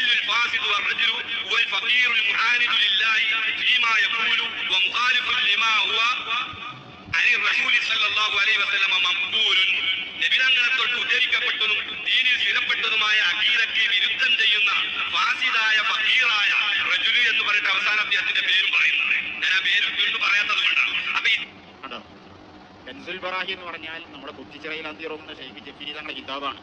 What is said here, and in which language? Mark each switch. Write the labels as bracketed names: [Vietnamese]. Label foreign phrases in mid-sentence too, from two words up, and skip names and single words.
[Arabic] الفاسد والرجل هو الفقير المعاند لله فيما يقول ومخالف لما هو عن الرسول صلى الله عليه وسلم مقبول. [Malayalam] നബിതങ്ങളെ തൊട്ട് ഉദ്ധരിക്കപ്പെട്ടതും ദീനിൽ സ്ഥിരപ്പെട്ടതുമായ അഖീദയ്ക്ക് വിരുദ്ധം ചെയ്യുന്ന ഫാസിദായ ഫഖീറായ റജുലു എന്ന് പറഞ്ഞിട്ട് അവസാന അദ്ദേഹത്തിന്റെ പേരും പറയുന്നത്. ഞാൻ ആ പേര് വീണ്ടും പറയാത്തത് കൊണ്ടാണ്. അപ്പൊ കൻസുൽ ബറാഹി എന്ന് പറഞ്ഞാൽ നമ്മുടെ കുറ്റിച്ചിറയിൽ അന്തിറങ്ങുന്ന ഷെയ്ഖ് ജിഫ്രി തങ്ങളുടെ കിതാബാണ്.